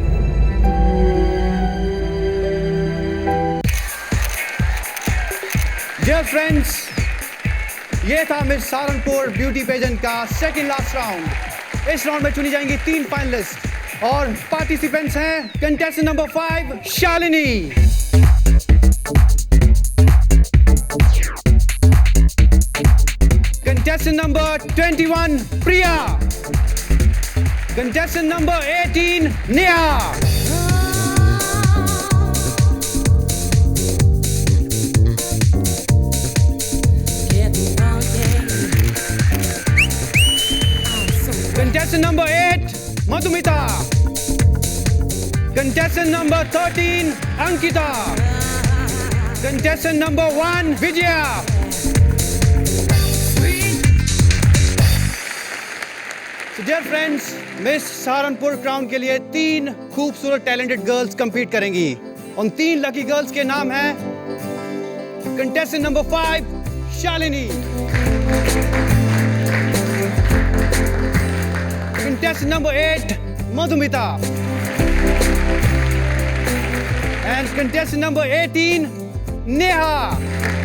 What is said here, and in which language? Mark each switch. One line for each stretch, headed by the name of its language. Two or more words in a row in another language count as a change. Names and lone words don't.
English: dear friends,
Hindi: ये था मिस सहारनपुर
English: beauty pageant
Hindi: का
English: second last round.
Hindi: इस राउंड में चुनी जाएंगी 3 फाइनलिस्ट और पार्टिसिपेंट्स हैं
English: contestant number 5 Shalini, contestant number 21 Priya, contestant number 18 Neha, contestant number 8 Madhumita, contestant number 13 Ankita, contestant number 1 Vijaya. dear friends,
Hindi: मिस सहारनपुर क्राउन के लिए 3 खूबसूरत
English: talented girls
Hindi: कंपीट करेंगी। उन 3
English: lucky girls
Hindi: के नाम हैं
English: contestant number 5 Shalini, contestant number 8 Madhumita and contestant number 18 Neha.